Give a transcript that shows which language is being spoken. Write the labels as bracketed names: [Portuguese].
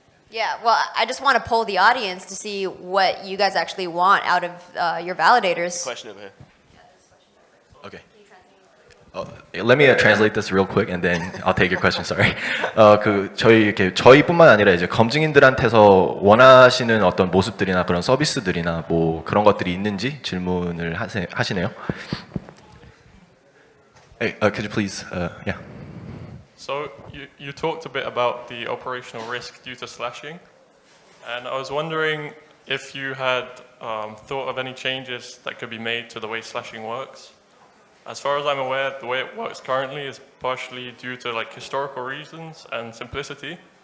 [English] Yeah, well, I just want to poll the audience to see what you guys actually want out of your validators. Question over here. Okay. Let me translate this real quick, and then I'll take your question. Sorry. [Korean] 저희뿐만 아니라 이제 검증인들한테서 원하시는 어떤 모습들이나 그런 서비스들이나 뭐 그런 것들이 있는지 질문을 하시네요. [English] Hey, could you please, yeah. So you talked a bit about the operational risk due to slashing, and I was wondering, if you had thought of any changes that could be made to the way slashing works. As far as I'm aware, the way it works currently is partially due to like historical reasons and simplicity.